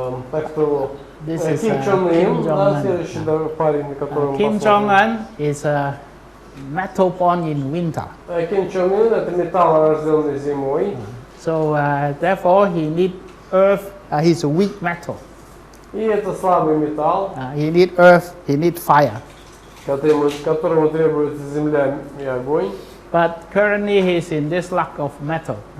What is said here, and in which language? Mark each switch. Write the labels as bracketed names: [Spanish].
[Russian] Так что Ким Чон Ын, следующий парень, которого мы [English] Kim Jong-un is a metal born in winter. [Russian] Ким Чон Ын это металл, рожденный зимой. [English] So therefore he need earth. He's a weak metal. [Russian] И это слабый металл. [English] He need earth. He need fire. [Russian] Которому требуется земля и огонь. [English] But currently he's in this lack of metal.